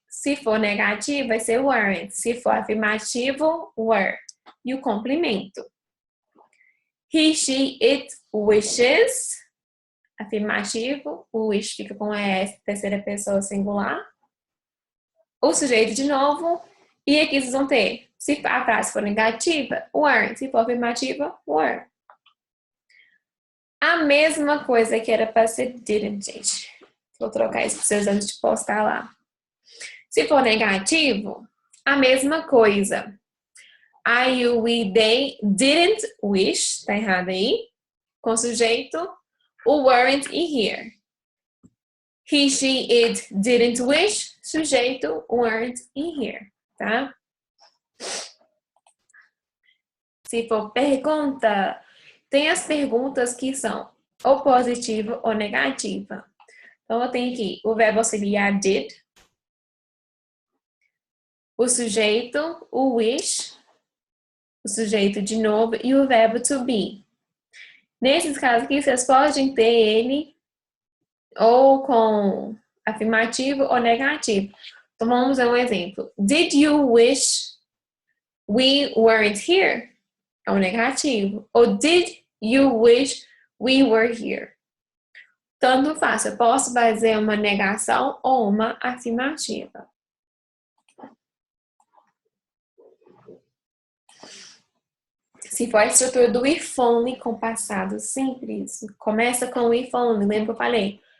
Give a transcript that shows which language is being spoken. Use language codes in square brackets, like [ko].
[pt] Se for negativo, vai ser weren't. Se for afirmativo, were. E o complemento. [en] He, she, it, wishes. [pt] Afirmativo. O wish fica com ES, terceira pessoa singular. O sujeito de novo. E aqui vocês vão ter. Se a frase for negativa, weren't. Se for afirmativa, were. A mesma coisa que era para ser didn't, gente. Vou trocar isso para vocês antes de postar lá. Se for negativo, a mesma coisa. [en] I, you, we, they didn't wish. [pt] Tá errado aí. Com sujeito, o [en] weren't e here. He, she, it didn't wish. [pt] Sujeito, weren't e here. Tá? Se for pergunta, tem as perguntas que são ou positiva ou negativa. Então, eu tenho aqui o verbo auxiliar did, o sujeito, o wish, o sujeito de novo e o verbo to be. Nesses casos aqui, vocês podem ter ele ou com afirmativo ou negativo. Então, vamos ver um exemplo. [en] Did you wish we weren't here? [pt] É um negativo. Ou [en] did you wish we were here? [pt] Tanto faz. Eu posso fazer uma negação ou uma afirmativa. Se for a estrutura do if only com passado simples, começa com o if only. Lembra que eu falei?